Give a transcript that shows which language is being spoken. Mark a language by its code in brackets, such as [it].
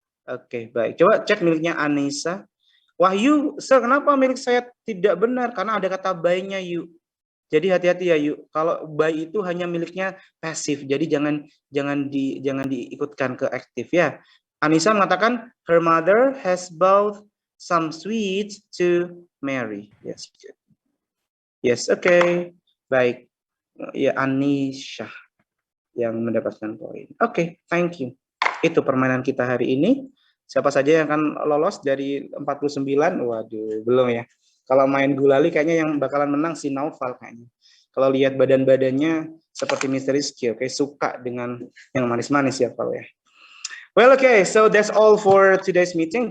[id] Oke, baik. Coba cek miliknya Anissa. Wahyu, sir, kenapa milik saya tidak benar? Karena ada kata by-nya, yuk. Jadi hati-hati ya, yuk. Kalau by itu hanya miliknya pasif. Jadi jangan diikutkan ke aktif ya. Anissa mengatakan [en] her mother has bought some sweets to Mary. Yes. Yes, oke. Baik. [id] Ya, Anisha yang mendapatkan poin. Oke, [en] thank you. [id] Itu permainan kita hari ini. Siapa saja yang akan lolos dari 49? Waduh, belum ya. Kalau main gulali kayaknya yang bakalan menang si Naufal kayaknya. Kalau lihat badan-badannya seperti Mr. Rizky, oke, suka dengan yang manis-manis ya, Pak ya. [en] Well, okay, so that's all for today's meeting.